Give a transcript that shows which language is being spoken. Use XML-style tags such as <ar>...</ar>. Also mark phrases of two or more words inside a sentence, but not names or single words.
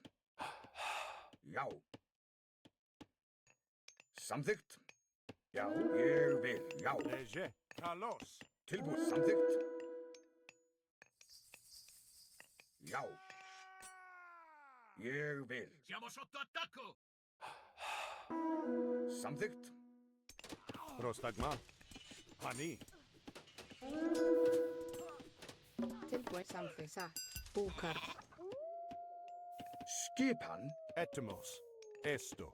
<is>Já. Samþykkt. Já, ég vil. Já.</is> <el>Lege. Kalos.</el> <is>Tilbúin. Samþykkt. Já. Ég vil.</is> <it>Siamo sotto attacco.</it> <is>Samþykkt.</is> <el>Prostagma. Hani.</el> <is>Tilbúin. Samþykkt. Satt. Búkar. Skipan.</is> <el>Etymos. Esto.</el>